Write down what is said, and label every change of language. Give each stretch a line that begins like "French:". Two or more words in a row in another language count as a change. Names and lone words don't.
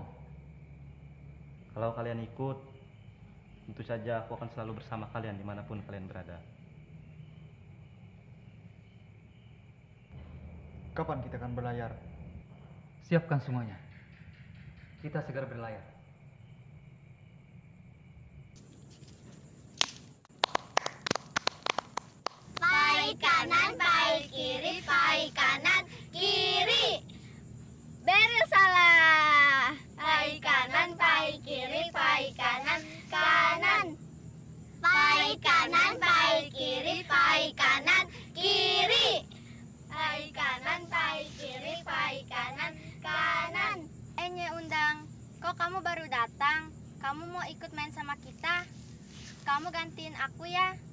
Indonesian: Kalau kalian ikut, tentu saja aku akan selalu bersama kalian dimanapun kalian berada. Kapan kita akan berlayar? siapkan semuanya. Kita segera berlayar. Pai kanan, pai kiri, pai kanan, kiri. Beril salah. Pai kanan, pai kiri, pai kanan, kanan. Pai kanan, pai kiri, pai kanan, kiri. Pai kanan, pai kiri, pai kanan, kanan. Nyai Undang, kok kamu baru datang? Kamu mau ikut main sama kita? Kamu gantiin aku ya.